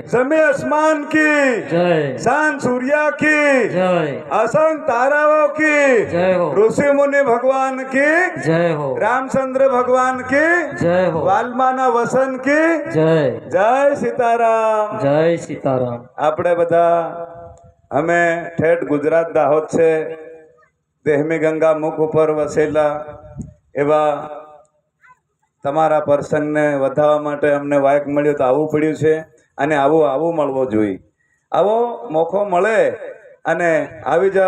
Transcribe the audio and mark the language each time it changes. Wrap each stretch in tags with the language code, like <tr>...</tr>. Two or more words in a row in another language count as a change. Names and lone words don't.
<hi>जमी आसमान की जय। चांद सूर्या की जय। असंख्य ताराओं की जय हो। ऋषि मुनि भगवान की जय हो। रामचंद्र भगवान की जय हो। वाल्माना वसन की जय। जय सीताराम। जय सीताराम।</hi> <gu>આપણે બધા અમે ઠેઠ ગુજરાત દાહોદ છે દેહમી ગંગા મુખ ઉપર વસેલા એવા તમારા પ્રસંગને વધારવા માટે અમને વાયક મળ્યો તો આવવું પડ્યું છે અને આવું મળવો જોઈએ. આવો મોકો મળે અને આવી જાઓ.</gu>